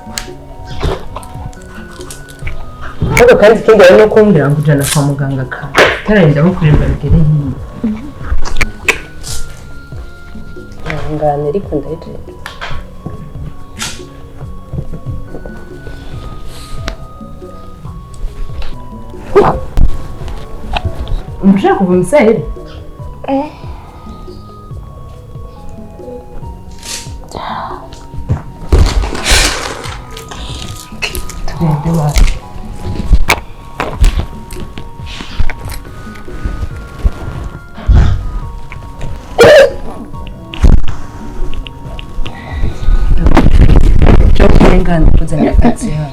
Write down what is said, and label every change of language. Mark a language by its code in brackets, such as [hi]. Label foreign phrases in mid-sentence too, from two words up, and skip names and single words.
[rw] ariko kandi ikindi ari no kumbwira ngo ujana kwa muganga kare Tararinda mukureba bigere hiyo. Ngane ariko ndaje. [sw] Mshaka kumsaidia? Tuende wapi? Ngani kuzanya kazi hano.